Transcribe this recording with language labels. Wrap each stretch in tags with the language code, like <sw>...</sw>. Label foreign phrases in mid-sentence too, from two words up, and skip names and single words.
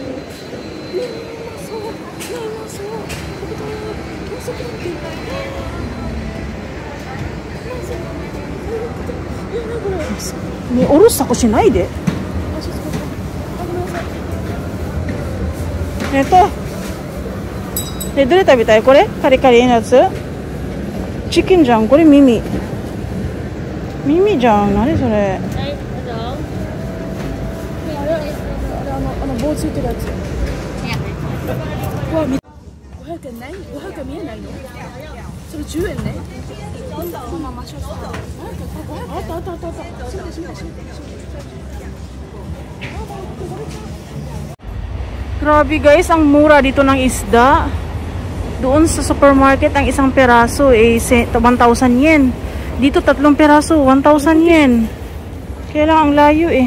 <tl>May oras ako sinay de. Ito.</tl> <ja>え、どれ食べたい？これ？カリカリのやつ？チキンじゃん。これ耳。耳じゃん。何それ？はい、どうぞ。棒ついてるやつ。うわ、500円ない？ 500円見えないの？それ10円ね。そのまましょう。</ja> <tl>あった。Grabe guys, ang mura dito ng isda. Doon sa supermarket, ang isang peraso ay 1,000 yen. Dito 3 peraso, 1,000 yen. Kaya lang ang layo eh.</tl>